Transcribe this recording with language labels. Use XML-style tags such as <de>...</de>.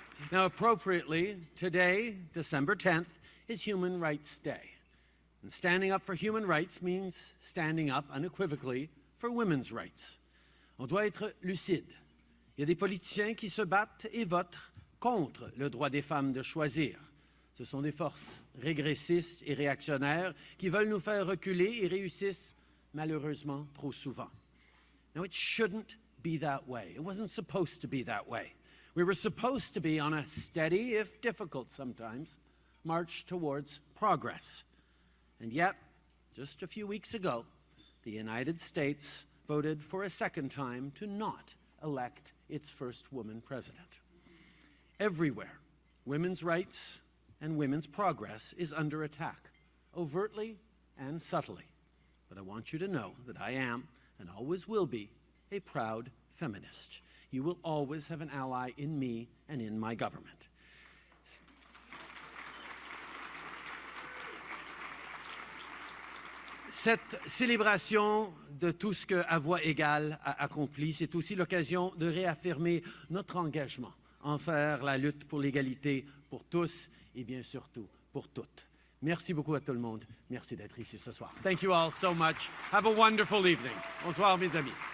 <en>Now, appropriately, today, December 10th, is Human Rights Day. And standing up for human rights means standing up unequivocally for women's rights.</en> <fr>On doit être lucide. Il y a des politiciens qui se battent et votent contre le droit des femmes de choisir. Ce sont des forces régressistes et réactionnaires qui veulent nous faire reculer et réussissent malheureusement trop souvent.</fr> <en>Now, it shouldn't be that way. It wasn't supposed to be that way. We were supposed to be on a steady, if difficult sometimes, march towards progress. And yet, just a few weeks ago, the United States voted for a second time to not elect its first woman president. Everywhere, women's rights and women's progress is under attack, overtly and subtly. But I want you to know that I am, and always will be, a proud feminist. You will always have an ally in me and in my government.</en> <fr>Cette célébration de tout ce que À Voix égale a accompli, c'est aussi l'occasion de réaffirmer notre engagement envers la lutte pour l'égalité pour tous et bien surtout pour toutes. Merci beaucoup à tout le monde. Merci d'être ici ce soir.</fr> <en>Thank you all so much. Have a wonderful evening.</en> <fr>Bonsoir, mes amis.</fr>